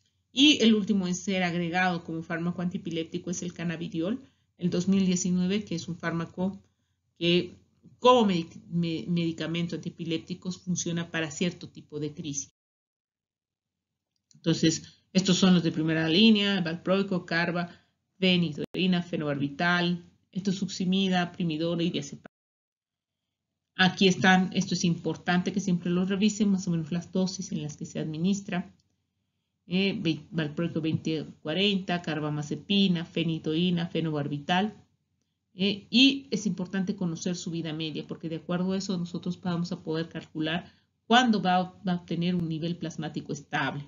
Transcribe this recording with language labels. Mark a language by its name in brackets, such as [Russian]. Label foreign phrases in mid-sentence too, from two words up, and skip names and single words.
[Spanish] Y el último en ser agregado como fármaco antipiléptico es el cannabidiol, el 2019, que es un fármaco que como medicamento antipiléptico funciona para cierto tipo de crisis. Entonces, estos son los de primera línea: valproico, carba, fenitoína, fenobarbital, etosuximida, primidona y diazepam. Aquí están, esto es importante que siempre lo revisen, más o menos las dosis en las que se administra. Valproico 20-40, carbamazepina, fenitoína, fenobarbital. Y es importante conocer su vida media, porque de acuerdo a eso nosotros vamos a poder calcular cuándo va a obtener un nivel plasmático estable.